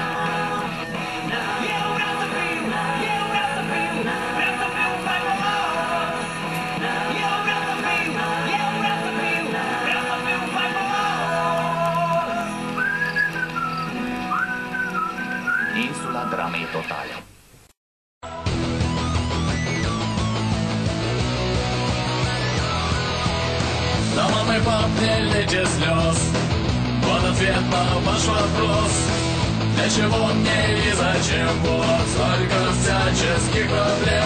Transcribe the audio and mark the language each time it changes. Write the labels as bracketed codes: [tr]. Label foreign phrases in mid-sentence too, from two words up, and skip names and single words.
[ro] Eu vreau să fiu, eu vreau să fiu, vreau să fiu faimos. Eu vreau să fiu, eu vreau să fiu, vreau să fiu faimos. Insula dramei totale. [ru] Да, мамы, пап, не лейте слез. Вот ответ на ваш вопрос. Для чего мне и зачем вот столько всяческих проблем?